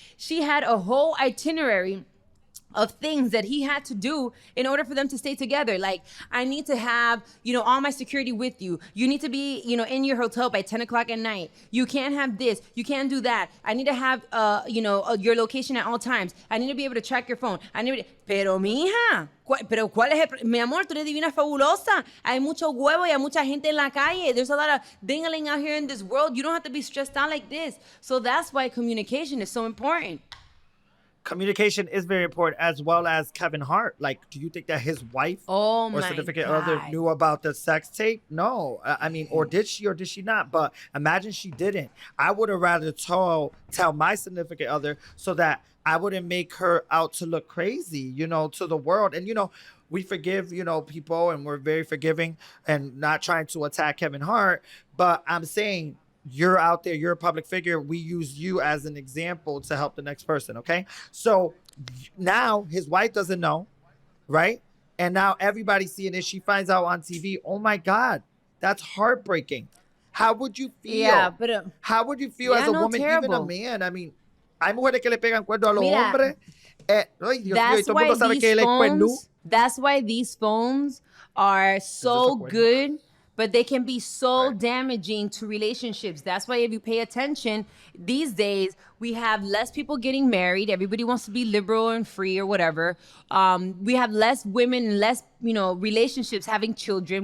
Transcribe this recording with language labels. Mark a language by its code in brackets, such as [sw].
[en] She had a whole itinerary of things that he had to do in order for them to stay together. Like, I need to have, all my security with you. You need to be, in your hotel by 10 o'clock at night. You can't have this. You can't do that. I need to have, your location at all times. I need to be able to track your phone. [es] Pero mija, pero ¿cuál es mi amor, tú eres divina fabulosa. Hay mucho huevo y hay mucha gente en la calle. [en] There's a lot of ding-a-ling out here in this world. You don't have to be stressed out like this. So that's why communication is so important. Communication is very important, as well as Kevin Hart. Like, do you think that his wife or significant other knew about the sex tape? No. I mean, or did she not? But imagine she didn't. I would have rather tell my significant other so that I wouldn't make her out to look crazy, to the world. And, we forgive, people, and we're very forgiving and not trying to attack Kevin Hart. But I'm saying, you're out there, you're a public figure. We use you as an example to help the next person, okay? So now his wife doesn't know, right? And now everybody's seeing it. She finds out on TV. Oh my God, that's heartbreaking. How would you feel? Yeah, but how would you feel as a woman, terrible. even a man? I mean, [es] hay mujeres que le pegan cuerno a los hombres. Ay, Dios mío, y todo el mundo sabe que él es cuernudo. [en] That's why these phones are so good, but they can be so damaging to relationships. That's why if you pay attention, these days, we have less people getting married. Everybody wants to be liberal and free or whatever. We have less women and less, relationships having children.